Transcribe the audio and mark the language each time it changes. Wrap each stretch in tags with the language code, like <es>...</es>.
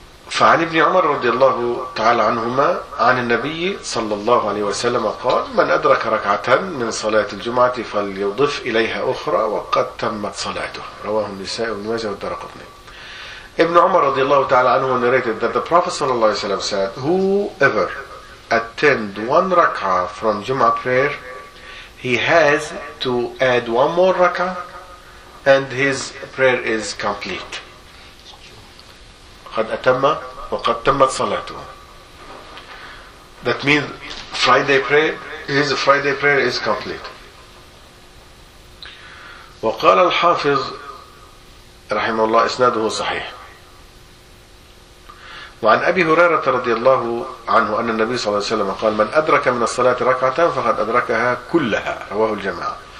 <ar>فعن ابن عمر رضي الله تعالى عنهما عن النبي صلى الله عليه وسلم قال: من أدرك ركعة من صلاة الجمعة فليضف إليها أخرى وقد تمت صلاته. رواه النسائي وابن ماجه والدارقطني. ابن عمر رضي الله تعالى عنه</ar> <en>narrated that the Prophet</en> <ar>صلى الله عليه وسلم</ar> <en>said: whoever attend one ركعة from Jumu'ah prayer, he has to add one more rak'ah and his prayer is complete.</en> <ar>قَدْ أَتَمَّ وَقَدْ تَمَّتْ صَلَاتُهُ.</ar> <en>That means Friday prayer, his Friday prayer is complete.</en> <ar>وقال الحافظ رحمه الله إسناده صحيح. وعن أبي هريرة رضي الله عنه أن النبي صلى الله عليه وسلم قال من أدرك من الصلاة ركعة فقد أدركها كلها رواه الجماعة.</ar>